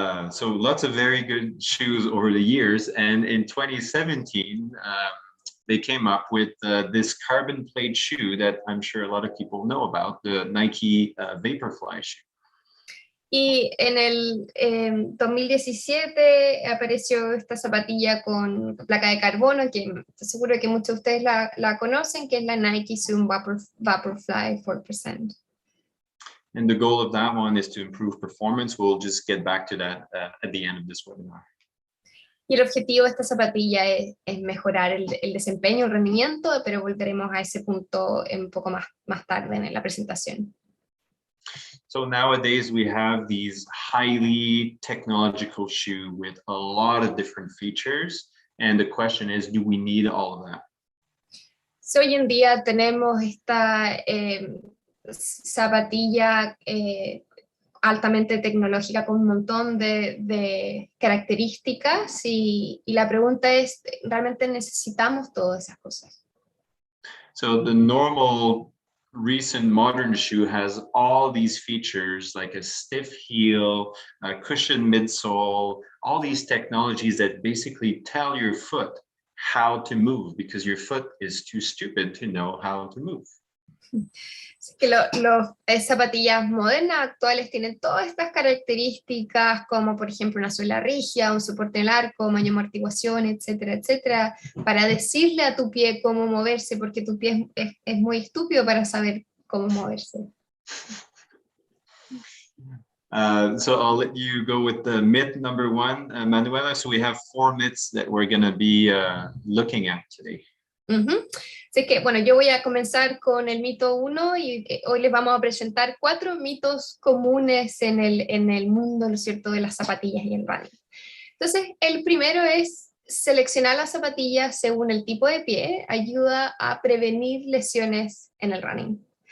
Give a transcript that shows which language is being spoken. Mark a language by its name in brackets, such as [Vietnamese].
[English] So lots of very good shoes over the years, and in 2017 they came up with this carbon plate shoe that I'm sure a lot of people know about, the Nike Vaporfly shoe. [Spanish] Y en el 2017 apareció esta zapatilla con placa de carbono, que estoy seguro que muchos de ustedes la conocen, que es la Nike Zoom Vaporfly 4%. [English] And the goal of that one is to improve performance. We'll just get back to that at the end of this webinar. [Spanish] Y el objetivo de esta zapatilla es mejorar el desempeño, el rendimiento, pero volveremos a ese punto un poco más tarde en la presentación. [English] So nowadays we have these highly technological shoe with a lot of different features. And the question is, do we need all of that? [Spanish] So, hoy en día tenemos esta zapatilla altamente tecnológica con un montón de características y la pregunta es, ¿realmente necesitamos todas esas cosas? [English] So the normal recent modern shoe has all these features like a stiff heel, a cushioned midsole, all these technologies that basically tell your foot how to move because your foot is too stupid to know how to move. [Spanish] Así que las zapatillas modernas actuales tienen todas estas características, como por ejemplo una suela rígida, un soporte en el arco, mayor amortiguación, etcétera, etcétera, para decirle a tu pie cómo moverse, porque tu pie es muy estúpido para saber cómo moverse. [English] So I'll let you go with the myth number one, Manuela. So we have 4 myths that we're going to be looking at today. [Spanish] Así que, bueno, yo voy a comenzar con el mito 1 y hoy les vamos a presentar 4 mitos comunes en el mundo, ¿no es cierto?, de las zapatillas y el running. Entonces, el primero es seleccionar las zapatillas según el tipo de pie, ayuda a prevenir lesiones en el running.